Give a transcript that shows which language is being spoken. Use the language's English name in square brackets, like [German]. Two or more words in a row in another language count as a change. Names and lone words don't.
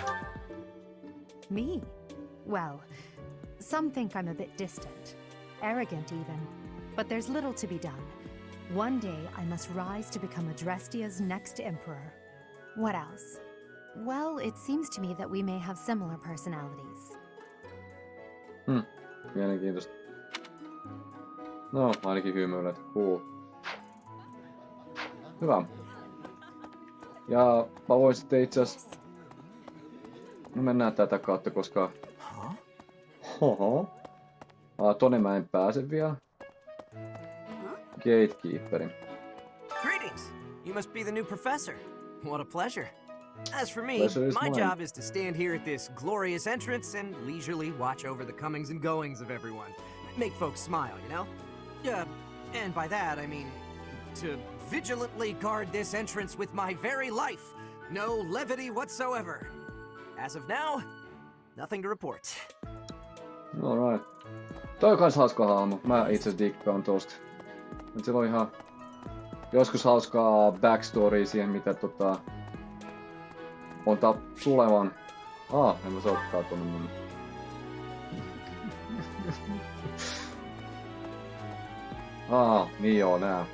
[English] Me? Well, some think I'm a bit distant. Arrogant even. But there's little to be done. One day I must rise to become Adrestia's next emperor. What else? Well, it seems to me that we may have similar personalities. [Finnish] Mielenkiintoista. No, ainakin hymyilet. Cool. Hyvä. Ja mä voin sitten itse asiassa... No mennään tätä kautta, koska... Tonne mä en pääse vielä. Gatekeeperin. [English] Greetings! You must be the new professor. What a pleasure. As for me, Pleasure is my mine. job is to stand here at this glorious entrance and leisurely watch over the comings and goings of everyone. Make folks smile, you know? And by that, I mean to vigilantly guard this entrance with my very life. No levity whatsoever. As of now, nothing to report. Alright. [Finnish] Toi on kans hauska hahmo. Mä itse diggaan tosta. Et sillä on ihan joskus hauskaa backstory siihen, mitä on tulevan. En mä sokkaa tonne mun. Niin joo, nää.